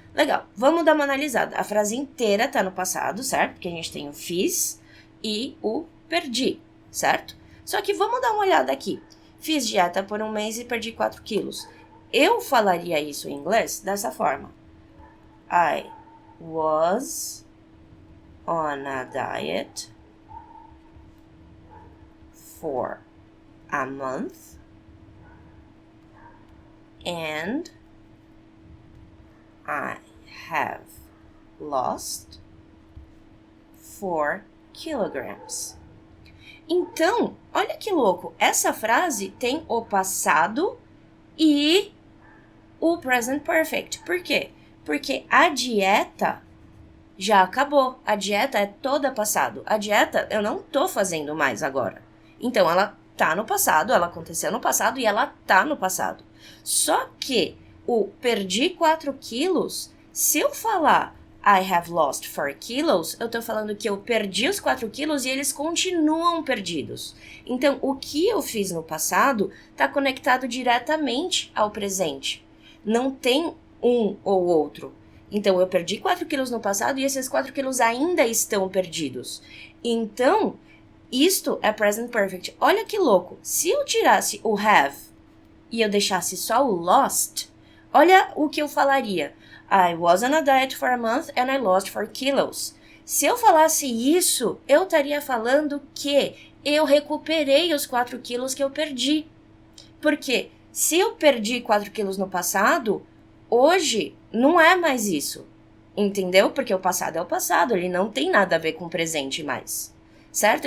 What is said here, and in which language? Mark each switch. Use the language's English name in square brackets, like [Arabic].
[Portuguese] Legal, vamos dar uma analisada. A frase inteira tá no passado, certo? Porque a gente tem o fiz e o perdi, certo? Só que vamos dar uma olhada aqui. Fiz dieta por 1 mês e perdi 4 quilos. Eu falaria isso em inglês dessa forma. [English] I was on a diet for a month and I have lost 4 kilograms. [Portuguese] Então, olha que louco, essa frase tem o passado e o present perfect. Por quê? Porque a dieta já acabou. A dieta é toda passado. A dieta eu não tô fazendo mais agora. Então, ela tá no passado, ela aconteceu no passado e ela tá no passado. Só que o perdi 4 quilos, se eu falar [English] I have lost 4 kilos, [Portuguese] eu tô falando que eu perdi os 4 quilos e eles continuam perdidos. Então, o que eu fiz no passado tá conectado diretamente ao presente. Não tem um ou outro. Então, eu perdi 4 quilos no passado e esses 4 quilos ainda estão perdidos. Então, isto é present perfect. Olha que louco. Se eu tirasse o have e eu deixasse só o lost, olha o que eu falaria. [English] I was on a diet for a month and I lost 4 kilos. [Portuguese] Se eu falasse isso, eu estaria falando que eu recuperei os 4 quilos que eu perdi. Porque se eu perdi 4 quilos no passado, hoje não é mais isso. Entendeu? Porque o passado é o passado, ele não tem nada a ver com o presente mais. Certo?